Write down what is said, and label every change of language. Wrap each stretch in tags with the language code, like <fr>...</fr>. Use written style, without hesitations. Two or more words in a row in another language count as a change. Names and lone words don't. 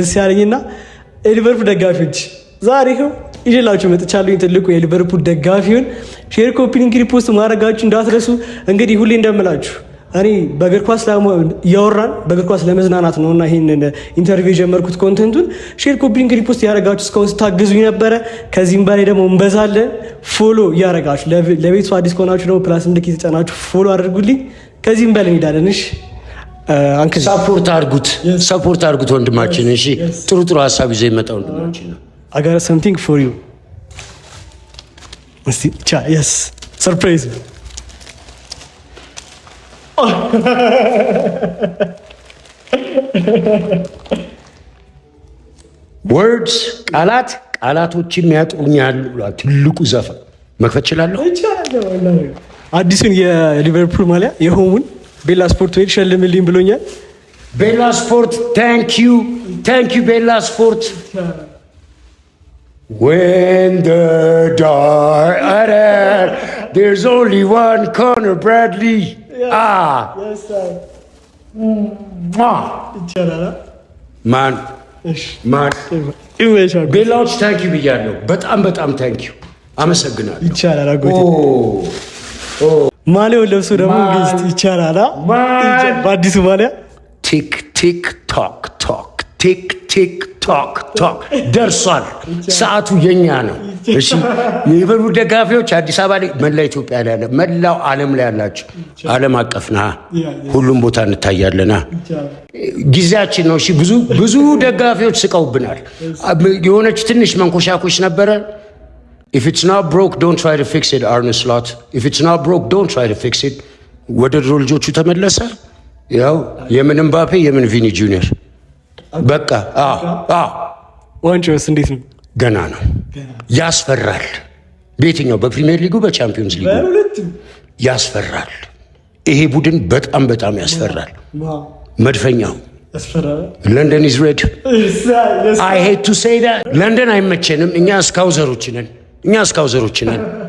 <am>ደስ ያለኝና የሊቨርፑል ደጋፊዎች ዛሬ ይኸው ይዤላችሁ መጥቻለሁ። ትልቁ የሊቨርፑል ደጋፊውን</am> <en>share, copy link, repost</en> <am>ማድረጋችሁ እንዳትረሱ። እንግዲህ ሁሌ እንደምላችሁ እኔ በእግር ኳስ እያወራን በእግር ኳስ ለመዝናናት ነውና ይሄንን ኢንተርቪው የጀመርኩት ኮንተንቱን</am> <en>share, copy link, repost</en> <am>ያደረጋችሁ እስካሁን ስታግዙኝ ነበረ። ከዚህም በላይ ደግሞ እንበዛለን። ፎሎ እያደረጋችሁ ለቤቱ አዲስ ከሆናችሁ ደግሞ ፕላስ ምልክት የተጫናችሁ ፎሎ አድርጉልኝ። ከዚህም በላይ እንሄዳለን። እሺ አንክል ሰፖርት አድርጉት ወንድማችን። እሺ ጥሩ ሀሳብ ይዘው የመጣ ወንድማችን ነው።</am> <en>I got something for you. Yes, surprise. Words,</en> <am>ቃላቶችን ያጥሩኛል። ትልቁ ዘፈን መክፈት እችላለሁ። አዲሱን የሊቨርፑል ማሊያ የሆሙን ቤላ ስፖርት ወይ ሸልምልኝ ብሎኛል።</am> <en>ቤላ ስፖርት thank you ቤላ ስፖርት። When the dark there's only one Connor Bradley. Yes sir.</en> <am>Man ቤላዎች</am> <en>thank you</en> <am>ብያለሁ። በጣም</am> <en>thank you</en> <am>አመሰግናለሁ። ይቻላል አጎቴ። ማሊያውን ለብሶ ደግሞ እንግዲህ ይቻላል በአዲሱ ማሊያ ቲክ ቲክ ቶክ ደርሷል። ሰዓቱ የኛ ነው። እሺ የሊቨርፑል ደጋፊዎች አዲስ አበባ ላይ፣ መላ ኢትዮጵያ ላይ ያለ፣ መላው ዓለም ላይ ያላችሁ ዓለም አቀፍና ሁሉም ቦታ እንታያለና ጊዜያችን ነው። እሺ ብዙ ደጋፊዎች ስቀውብናል። የሆነች ትንሽ መንኮሻኮሽ ነበረ።</am> <en>if it's not broke don't try to fix it</en> <am>Arne Slot</am> <en>if it's not broke don't try to fix it።</en> <am>ወደ ድሮ ልጆቹ ተመለሰ። ያው የምን ምባፔ የምን ቪኒ ጁኒየር በቃ ዋንጫውስ እንዴት ነው? ገና ነው። ያስፈራል። በየትኛው በፕሪሚየር ሊጉ በቻምፒዮንስ ሊጉ ያስፈራል። ይሄ ቡድን በጣም ያስፈራል። መድፈኛው ያስፈራል።</am> <en>London is red። I hate to say that</en> <am>ለንደን አይመቸንም። እኛ ስካውዘሮች ነን።</am>